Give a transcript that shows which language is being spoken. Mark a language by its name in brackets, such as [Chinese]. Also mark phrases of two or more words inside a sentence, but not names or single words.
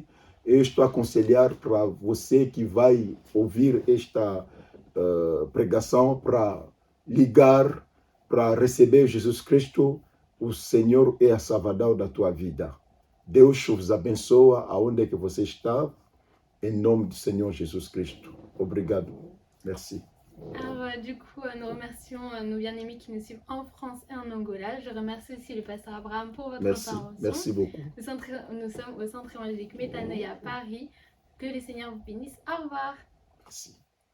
[Portuguese] Eu estou a aconselhar para você que vai ouvir esta pregação para ligar, para receber Jesus Cristo, o Senhor e a Salvador da tua vida. Deus vos abençoa aonde que você está, em nome do Senhor Jesus Cristo. Obrigado. [French] Merci. Alors, du coup, nous remercions nos bien-aimés qui nous suivent en France et en Angola. Je remercie aussi le pasteur Abraham pour votre intervention. Merci beaucoup. Nous sommes au Centre évangélique Métanoïa à Paris. Que le Seigneur vous bénisse. Au revoir. Merci.